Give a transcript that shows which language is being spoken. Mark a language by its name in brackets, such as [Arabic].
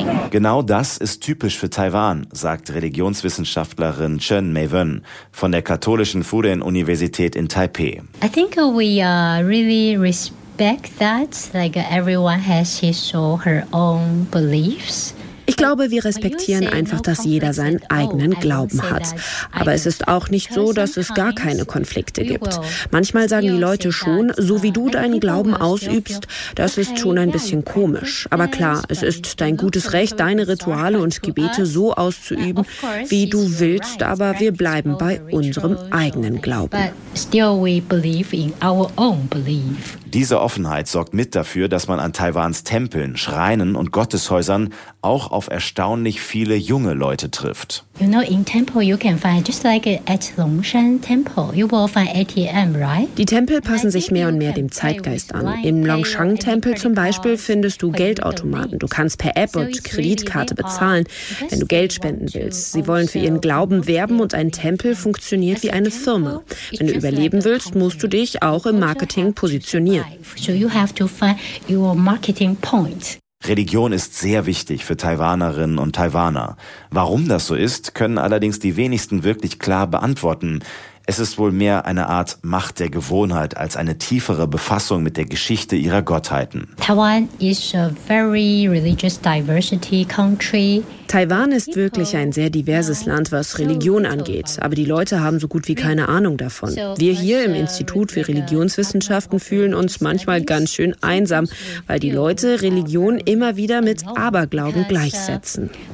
[German] Genau das ist typisch für Taiwan, sagt Religionswissenschaftlerin Chen Mei-Wen von der katholischen Fudan-Universität in Taipei. [English] I think we are really everyone has his or her own beliefs. [German] Ich glaube, wir respektieren einfach, dass jeder seinen eigenen Glauben hat. Aber es ist auch nicht so, dass es gar keine Konflikte gibt. Manchmal sagen die Leute schon, so wie du deinen Glauben ausübst, das ist schon ein bisschen komisch. Aber klar, es ist dein gutes Recht, deine Rituale und Gebete so auszuüben, wie du willst, aber wir bleiben bei unserem eigenen Glauben. Diese Offenheit sorgt mit dafür, dass man an Taiwans Tempeln, Schreinen und Gotteshäusern auch auf erstaunlich viele junge Leute trifft. [English] You know, in temple you can find just like at Longshan Temple, you will find ATM, right? [German] Die Tempel passen sich mehr und mehr dem Zeitgeist an. Im Longshan Tempel zum Beispiel findest du Geldautomaten. Du kannst per App und Kreditkarte bezahlen, wenn du Geld spenden willst. Sie wollen für ihren Glauben werben und ein Tempel funktioniert wie eine Firma. Wenn du überleben willst, musst du dich auch im Marketing positionieren. [English] So you have to find your marketing point. [German] Religion ist sehr wichtig für Taiwanerinnen und Taiwaner. Warum das so ist, können allerdings die wenigsten wirklich klar beantworten. Es ist wohl mehr eine Art Macht der Gewohnheit als eine tiefere Befassung mit der Geschichte ihrer Gottheiten. [English] Taiwan is a very religious diversity country. [German] Taiwan ist wirklich ein sehr diverses Land, was Religion angeht. Aber die Leute haben so gut wie keine Ahnung davon. Wir hier im Institut für Religionswissenschaften fühlen uns manchmal ganz schön einsam, weil die Leute Religion immer wieder mit Aberglauben gleichsetzen.